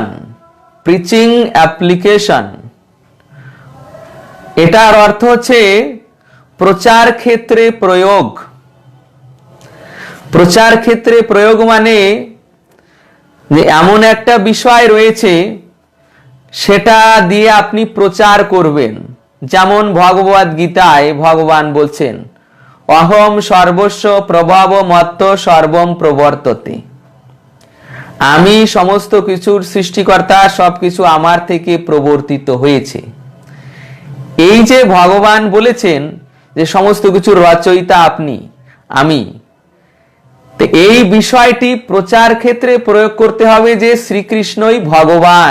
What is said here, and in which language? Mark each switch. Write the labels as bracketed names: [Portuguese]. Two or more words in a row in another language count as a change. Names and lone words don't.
[English] preaching application [Bangla] এটার অর্থ হচ্ছে প্রচার ক্ষেত্রে প্রয়োগ। প্রচার ক্ষেত্রে প্রয়োগ মানে যে এমন একটা বিষয় রয়েছে, সেটা দিয়ে আপনি প্রচার করবেন। যেমন ভগবদ গীতায় ভগবান বলছেন, [Sanskrit] অহম সর্বস্ব প্রভব মত্ত সর্বম প্রবর্ততে। [Bangla] আমি সমস্ত কিছুর সৃষ্টিকর্তা, সবকিছু আমার থেকে প্রবর্তিত হয়েছে। এই যে ভগবান বলেছেন যে সমস্ত কিছুর রচয়িতা আপনি, আমি, তো এই বিষয়টি প্রচার ক্ষেত্রে প্রয়োগ করতে হবে যে শ্রীকৃষ্ণই ভগবান।